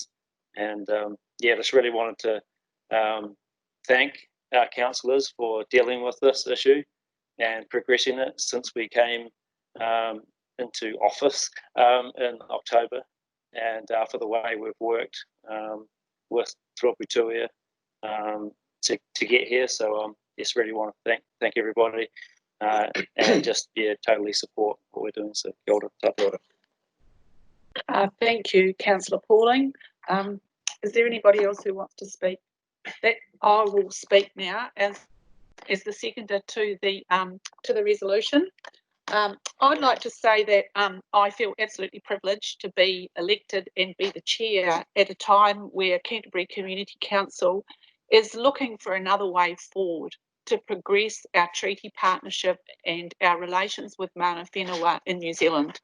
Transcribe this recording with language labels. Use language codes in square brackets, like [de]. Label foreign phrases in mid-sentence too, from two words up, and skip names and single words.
[en] And yeah, just really wanted to thank our councillors for dealing with this issue and progressing it since we came into office in October, and for the way we've worked with Te Roputuia to get here. So just really want to thank everybody and just totally support what we're doing. So [mi] kia ora, tā ora. [en] Thank you, Councillor Pauling. Is there anybody else who wants to speak? That I will speak now as the seconder to the resolution. I'd like to say that I feel absolutely privileged to be elected and be the chair at a time where Canterbury Community Council is looking for another way forward to progress our treaty partnership and our relations with [mi] Mana Whenua [en] in New Zealand.